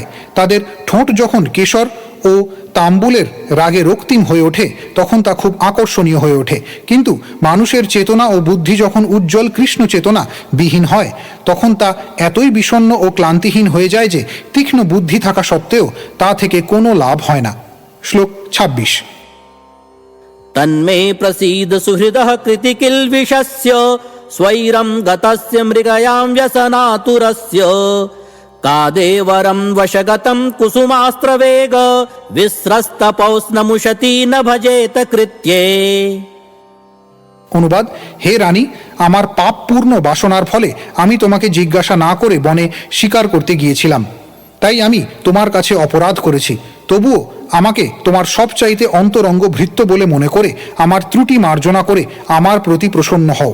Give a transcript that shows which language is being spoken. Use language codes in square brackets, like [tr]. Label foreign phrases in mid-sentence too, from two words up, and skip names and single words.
[bn] তাদের ঠোঁট যখন কেশর ও তাম্বুলের রাগে রক্তিম হয়ে ওঠে, তখন তা খুব আকর্ষণীয় হয়ে ওঠে। কিন্তু মানুষের চেতনা ও বুদ্ধি যখন উজ্জ্বল কৃষ্ণ চেতনা বিহীন হয়, তখন তা এতই বিষণ্ণ ও ক্লান্তিহীন হয়ে যায় যে তীক্ষ্ণ বুদ্ধি থাকা সত্ত্বেও তা থেকে কোনো লাভ হয় না। শ্লোক 26। [sa] तन्मे प्रसीद सुहृदः कृतिकिल्बिषस्य स्वैरं गतस्य मृगयां व्यसनातुरस्य कादेवरं वशगतं कुसुमास्त्रवेग विस्रस्तपौस्नमुशती न भजेत कृत्ये। [bn] অনুবাদ: হে রানী, আমার পাপপূর্ণ বাসনার ফলে আমি তোমাকে জিজ্ঞাসা না করে বনে শিকার করতে গিয়েছিলাম, তাই আমি তোমার কাছে অপরাধ করেছি। তবুও আমাকে তোমার সবচাইতে অন্তরঙ্গ ভৃত্য বলে মনে করে আমার ত্রুটি মার্জনা করে আমার প্রতি প্রসন্ন হও।